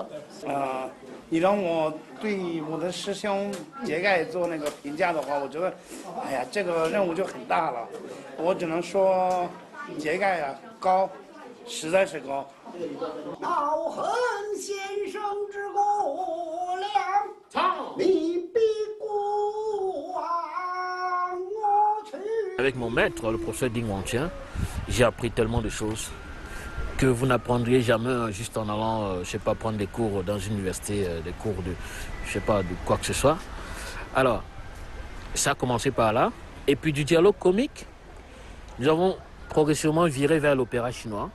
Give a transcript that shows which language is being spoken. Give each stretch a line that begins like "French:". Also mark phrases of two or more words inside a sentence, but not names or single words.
Chinese: 你让我对我的师兄杰盖做那个评价的话，我觉得，哎呀，这个任务就很大了。我只能说，杰盖啊，高，实在是高。恼恨先生之过量，你必过我去。
French: Avec mon maître, le professeur Ding Wangtian, j'ai appris tellement de choses que vous n'apprendriez jamais juste en allant, je sais pas, prendre des cours dans une université, des cours de, je sais pas, de quoi que ce soit. Alors, ça a commencé par là. Et puis du dialogue comique, nous avons progressivement viré vers l'opéra chinois.